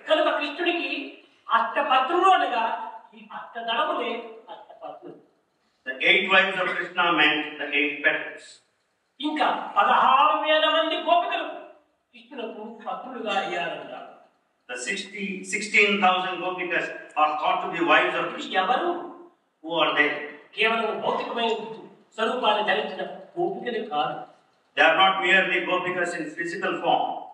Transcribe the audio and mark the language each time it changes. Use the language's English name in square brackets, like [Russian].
[Telugu] కనుక కృష్ణుడికి అష్టపత్రులు అనగా ఈ అష్టదళములే అష్టపత్రులు. [English] The 8 wives of Krishna meant the 8 petals. [Telugu] ఇంకా 16,000 మంది గోపికలు కృష్ణులకు పత్రులుగా అయ్యారన్నారు. [English] The 16,000 gopikas are thought to be wives of Krishna. [Telugu] ఎవరు? [English] Who are they? [Telugu] కేవలం భౌతికమైన స్వరూపాన్ని ధరించిన గోపికలు కాదు. [English] They are not merely gopikas in physical form.